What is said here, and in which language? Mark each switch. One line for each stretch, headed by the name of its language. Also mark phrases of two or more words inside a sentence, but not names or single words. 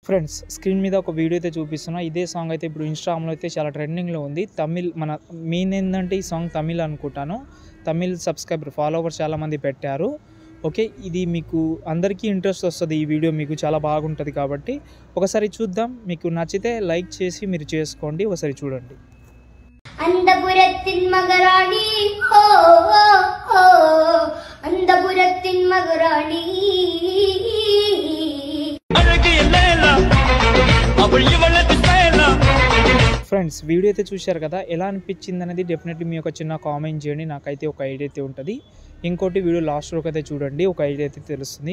English: friends screen
Telugu: మీద ఒక వీడియో అయితే చూపిస్తున్నా. ఇదే సాంగ్ అయితే ఇప్పుడు ఇన్‌స్టాగ్రామ్‌లో అయితే చాలా ట్రెండింగ్‌లో ఉంది. తమిళ్ మన మెయిన్ ఏందంటే ఈ సాంగ్ తమిళ్ అనుకుంటాను. తమిళ్
English: subscriber followers
Telugu: చాలామంది పెట్టారు. ఓకే. ఇది మీకు అందరికీ ఇంట్రెస్ట్ వస్తది. ఈ వీడియో మీకు చాలా బాగుంటది కాబట్టి ఒకసారి చూద్దాం. మీకు నచ్చితే లైక్ చేసి మీరు చేసుకోండి. ఒకసారి చూడండి.
Tamil: அந்தபுரத்தின் மகராணி ஓ ஓ ஓ அந்தபுரத்தின் மகராணி
Telugu: ఫ్రెండ్స్ వీడియో అయితే చూశారు కదా, ఎలా అనిపించింది అనేది డెఫినెట్లీ మీ ఒక చిన్న కామెంట్ చేయండి. నాకైతే ఒక ఐడియా అయితే ఉంటుంది. ఇంకోటి వీడియో లాస్ట్ వరకు అయితే చూడండి, ఒక ఐడియా అయితే తెలుస్తుంది.